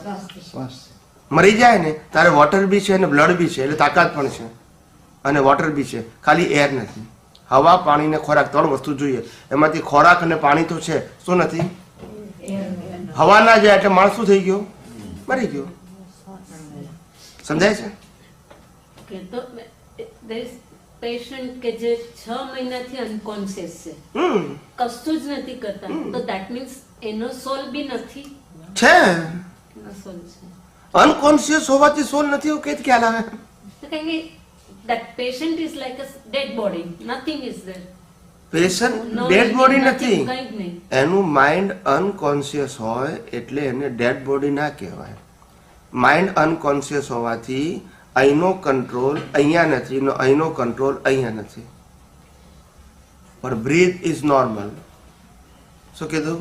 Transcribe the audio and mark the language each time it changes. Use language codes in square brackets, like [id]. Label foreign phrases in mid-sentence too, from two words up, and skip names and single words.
[gu] મરી જાય ને ત્યારે વોટર બી છે અને બ્લડ બી છે, એટલે તાકાત પણ છે અને વોટર બી છે, ખાલી એર નથી. હવા, પાણી ને ખોરાક 3 વસ્તુ જોઈએ. એમાંથી ખોરાક અને પાણી તો છે, શું નથી? હવા ના જાય એટલે માણસ શું થઈ ગયો? મરી ગયો. સમજાય છે? Okay, તો [en] there is patient [gu] કે જે 6 મહિનાથી અનકોન્શિયસ છે, કશું જ નથી કરતા, તો [en] that means [gu] એનો સોલ બી નથી છે. એનો સોલ છે. અનકોન્શિયસ હોવાથી સોલ નથી એવું કઈ ખ્યાલ આવે? તો કારણ કે [en] that patient is like a dead body, nothing is there. પેશન્ટ No dead body living, [gu] નથી. nothing, કંઈ જ નહીં. એનું માઇન્ડ અનકોન્શિયસ હોય એટલે એને [en] dead body [gu] ના કહેવાય. માઇન્ડ અનકોન્શિયસ હોવાથી અહીંનો કંટ્રોલ અહીંયા નથી ને અહીંનો કંટ્રોલ અહીંયા નથી. પણ [en] breath is normal. [gu] શું કીધું?